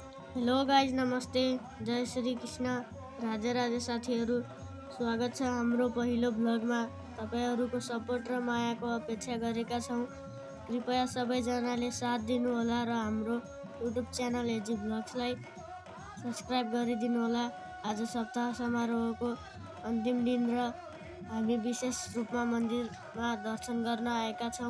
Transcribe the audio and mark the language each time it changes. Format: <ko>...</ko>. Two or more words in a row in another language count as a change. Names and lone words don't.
<en>hello guys, नमस्ते,</en> <ne>जय श्री कृष्ण, राधे राधे साथीहरू। स्वागत छ हाम्रो पहिलो भ्लगमा। तपाईहरूको सपोर्ट र मायाको अपेक्षा गरेका छौँ। कृपया सबैजनाले साथ दिनुहोला र हाम्रो</ne> <en>YouTube channel</en> <ne>एजी भ्लग्सलाई सब्सक्राइब गरिदिनुहोला। आज सप्ताह समारोहको अन्तिम दिन र हामी विशेष रूपमा मन्दिरमा दर्शन गर्न आएका छौँ।</ne>